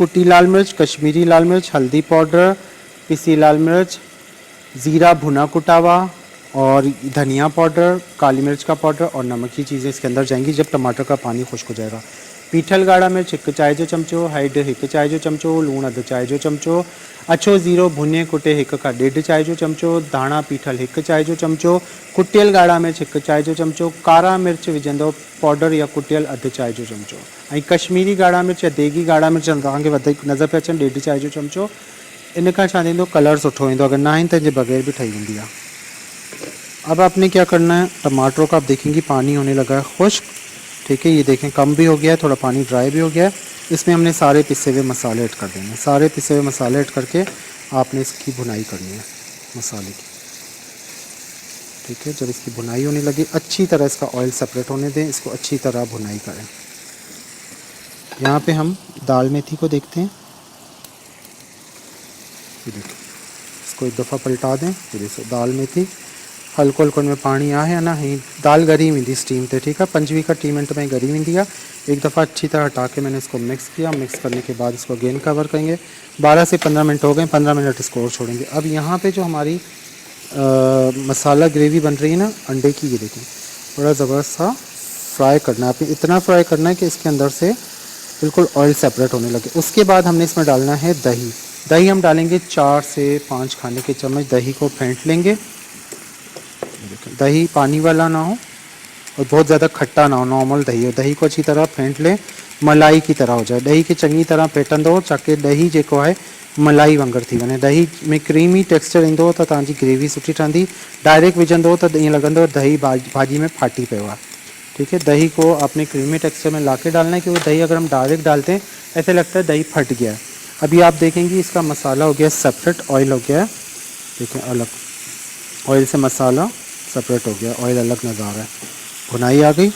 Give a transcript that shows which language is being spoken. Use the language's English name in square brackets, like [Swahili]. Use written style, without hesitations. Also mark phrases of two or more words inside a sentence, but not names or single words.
[Urdu] کٹی لال مرچ، کشمیری لال مرچ، ہلدی پاؤڈر، پسی لال مرچ، زیرہ بھنا کٹا ہوا اور دھنیا پاؤڈر، کالی مرچ کا پاؤڈر اور نمک کی چیزیں اس کے اندر جائیں گی جب ٹماٹر کا پانی خشک ہو جائے گا. [Sindhi] पीठल गाढ़ा मिर्च 1 चाय जो चमचो, हैड 1 चाय जो चमचो, लूण अध चाय जो चमचो, अछो ज़ीरो भुने कुटे 1 का 1.5 चाय जो चमचो, धाणा पीठल 1 चाय जो चमचो, कुटियल गाढ़ा मिर्च 1 चाय जो चमचो, कारा मिर्च विझंदो पाउडर या कुटियल अध चाय जो चमचो, ऐं कश्मीरी गाढ़ा मिर्च या देगी गाढ़ा मिर्च तव्हांखे वधीक नज़र पे अचनि 1.5 चाय जो चमचो। इन खां छा थींदो, कलर सुठो ईंदो, अगर ना आहिनि त इनजे बग़ैर भी ठही वेंदी आहे। [Urdu] اب آپ نے کیا کرنا ہے، ٹماٹروں کا آپ دیکھیں گے پانی ہونے لگا ہے خشک، ٹھیک ہے. یہ دیکھیں کم بھی ہو گیا ہے، تھوڑا پانی ڈرائی بھی ہو گیا ہے۔ اس میں ہم نے سارے پسے ہوئے مسالے ایڈ کر دیں گے. سارے پسے ہوئے مسالے ایڈ کر کے آپ نے اس کی بھنائی کرنی ہے مسالے کی، ٹھیک ہے. جب اس کی بھنائی ہونے لگی، اچھی طرح اس کا [English] oil separate [Urdu] ہونے دیں، اس کو اچھی طرح بھنائی کریں. یہاں پہ ہم دال میتھی کو دیکھتے ہیں، یہ دیکھیے، اس کو ایک دفعہ پلٹا دیں. [Sindhi] ये देखो दाल मेथी हल्को हल्को में पानी आहे या ना, ही दाल गरी वेंदी स्टीम ते, ठीक है। 5-20 मिनट में गरी वेंदी आहे। [Urdu] ایک دفعہ اچھی طرح ہٹا کے میں نے اس کو مکس کیا۔ مکس کرنے کے بعد اس کو [English] again cover [Urdu] کریں گے. 12 سے 15 منٹ ہو گئے، 15 منٹ اس کو اور چھوڑیں گے۔ اب یہاں پہ جو ہماری مسالا گریوی بن رہی ہے نا انڈے کی، یہ دیکھیں بڑا زبردست سا فرائی کرنا ہے. آپ نے اتنا فرائی کرنا ہے کہ اس کے اندر سے بالکل [English] oil separate [Urdu] ہونے لگے. اس کے بعد ہم نے اس میں ڈالنا ہے دہی۔ دہی ہم ڈالیں گے 4 سے 5 کھانے کے چمچ. دہی کو پھینٹ لیں گے. دہی پانی والا نہ ہو اور بہت زیادہ کھٹا نہ ہو، نارمل دہی ہو. دہی کو اچھی طرح پھینٹ لیں، ملائی کی طرح ہو جائے. [Sindhi] दही खे चङी तरह फेटंदो ताकि दही जेको आहे मलाई वांगुरु थी वञे। दही में [English] creamy texture [Sindhi] ईंदो त तव्हांजी ग्रेवी सुठी ठहंदी। डायरेक्ट विझंदो त ईअं लॻंदो दही भाजी में फाटी पियो आहे, [Urdu] ٹھیک ہے. دہی کو آپ نے [English] creamy texture [Urdu] میں لا کے ڈالنا ہے، کیونکہ دہی اگر ہم ڈائریکٹ ڈالتے ہیں ایسے لگتا ہے دہی پھٹ گیا ہے. ابھی آپ دیکھیں گے اس کا مسالا ہو گیا سیپریٹ، آئل ہو گیا ہے، دیکھیں الگ، آئل سے مسالا سیپریٹ ہو گیا، آئل الگ نظر آ رہا ہے، بھنائی آ گئی.